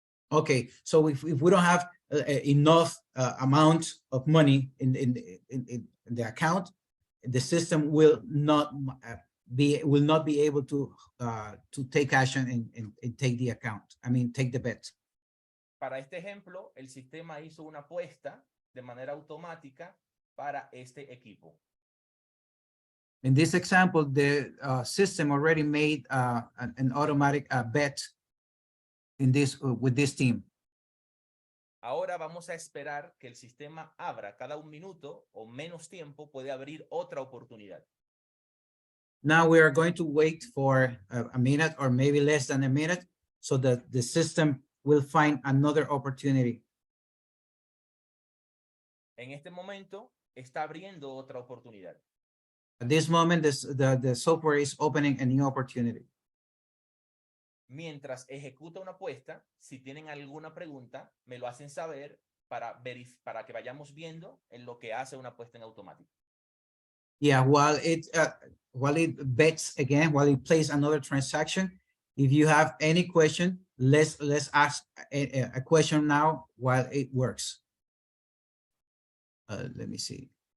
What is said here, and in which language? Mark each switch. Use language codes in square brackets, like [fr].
[en] Okay, so if we don't have enough amount of money in the account, the system will not be able to take action and take the account. I mean, take the bet. [es] Para este ejemplo, el sistema hizo una apuesta de manera automática para este equipo. [en] In this example, the system already made an automatic bet in this with this team. [es] Ahora vamos a esperar que el sistema abra cada un minuto o menos tiempo, puede abrir otra oportunidad. [en] Now we are going to wait for a minute or maybe less than a minute so that the system will find another opportunity. [es] En este momento está abriendo otra oportunidad. [en] At this moment, the software is opening a new opportunity. [es] Mientras ejecuta una apuesta, si tienen alguna pregunta, me lo hacen saber para que vayamos viendo en lo que hace una apuesta en automático. [en] Yeah, while it bets again, while it plays another transaction, if you have any question, let's ask a question now while it works. Let me see.